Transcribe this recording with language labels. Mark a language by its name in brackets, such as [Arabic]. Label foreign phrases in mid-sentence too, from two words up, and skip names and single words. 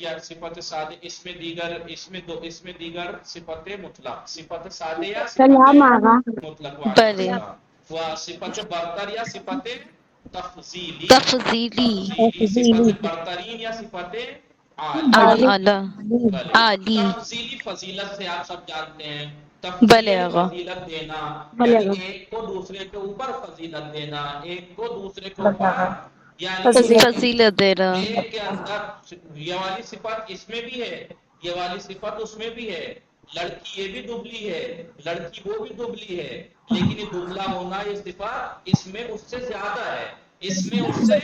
[Persian] یا صفت ساده اسم دیگر صفت مطلق صفت ساده یا صفت مطلق بله. و صفت برتر یا صفت تفضیلی تفضیلی. صفت برترین یا صفت اعلی. بله عالی. [Urdu] تفضیلی فضیلت سے آپ سب جانتے ہیں [Persian] بله تفضیلی آقا. [Urdu] فضیلت دینا یعنی ایک کو دوسرے کے اوپر فضیلت دینا ایک کو دوسرے کے اوپر یعنی فضیلت دینا. ایک کے اندر یہ والی صفت اس میں بھی ہے یہ والی صفت اس میں بھی ہے لڑکی یہ بھی دبلی ہے لڑکی وہ بھی دبلی ہے لیکن یہ دبلا ہونا یہ صفت اس میں اس سے زیادہ ہے اس میں اس سے